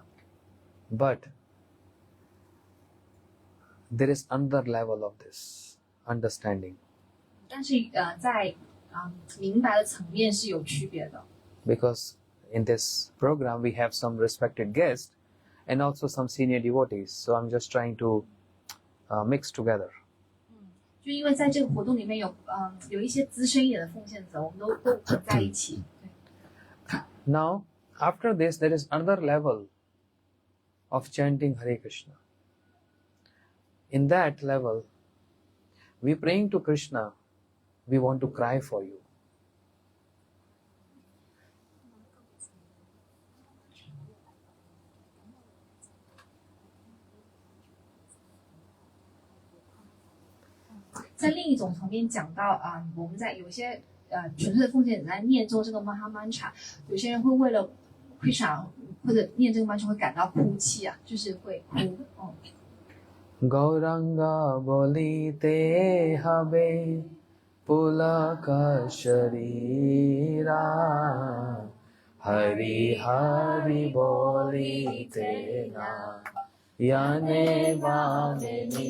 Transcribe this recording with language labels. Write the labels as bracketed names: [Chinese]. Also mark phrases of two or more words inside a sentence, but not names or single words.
[English] But there is another level of this understanding. [Chinese] 但是在明白的层面是有区别的。 [English] Because in this program we have some respected guests and also some senior devotees. So I'm just trying to mix together. [Chinese] 就因为在这个活动里面有一些资深一点的奉献者，我们都混在一起。对。 [English] Now, after this, there is another level of chanting Hare Krishna. In that level, we praying to Krishna, we want to cry for you. [Chinese] " 在另一种层面讲到我们在有些纯粹的奉献者在念诵这个 Mahamantra， 有些人会为了 Krishna 或者念这个 mantra 会感到哭泣就是会哭。 [Bangla] গৌরাঙ্গ বলিতে হবে পুলক শরীর হরি হরি বলিতে না যানে ভানে